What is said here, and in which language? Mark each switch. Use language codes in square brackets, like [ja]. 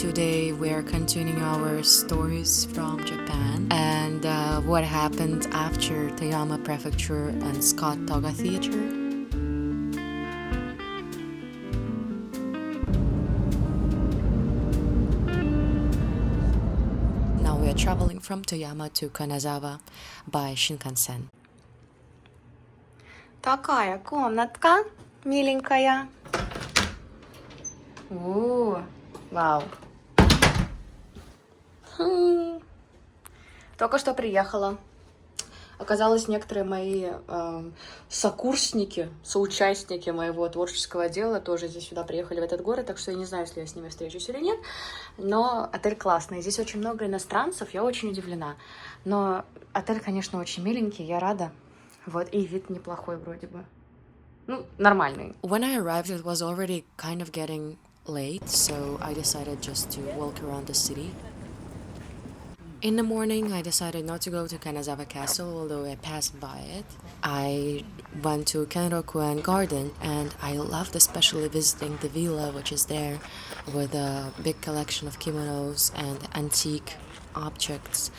[en] Today we are continuing our stories from Japan and what happened after Toyama Prefecture and Scott Toga Theater. Now we are traveling from Toyama to Kanazawa by Shinkansen. [ru] Такая комнатка миленькая. Вау. Только что приехала. Оказалось, некоторые мои сокурсники, соучастники моего творческого дела тоже здесь сюда приехали, в этот город, так что я не знаю, если я с ними встречусь или нет, но отель классный. Здесь очень много иностранцев, я очень удивлена. Но отель, конечно, очень миленький, я рада. Вот, и вид неплохой вроде бы. Ну, нормальный. [en] When I arrived, it was already kind of getting late, so I decided just to walk around the city. In the morning, I decided not to go to Kanazawa Castle, although I passed by it. I went to Kenroku Garden, and I loved especially visiting the villa, which is there, with a big collection of kimonos and antique objects.